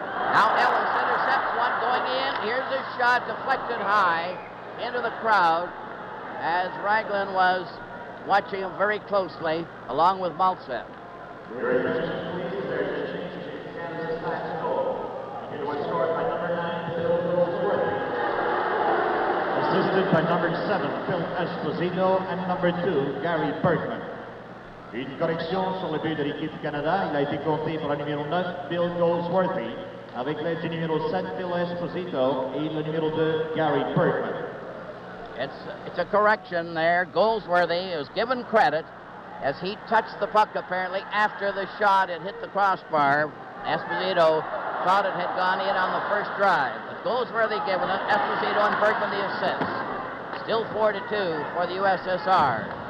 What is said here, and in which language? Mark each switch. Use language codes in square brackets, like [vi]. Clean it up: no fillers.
[en] Now Ellis intercepts one going in. Here's a shot deflected high into the crowd as Ragulin was watching him very closely along with Maltsev. Your attention, please. There's a change in Canada's last goal. It was scored played by number 7, F.Éspozito, and number 2, Gary Berdman. [fr] Une correction sur le but de l'équipe du Canada. Il a été compté pour le numéro 9, Bill Goldsworthy, avec l'aide du numéro 7, F.Éspozito, et le numéro 2, Gary Berdman. [en] It's a correction there. Goldsworthy is given credit as he touched the puck apparently after the shot. It hit the crossbar. Esposito thought it had gone in on the first drive. But Goldsworthy given it. Esposito and Berdman the assist. Still 4-2 for the USSR.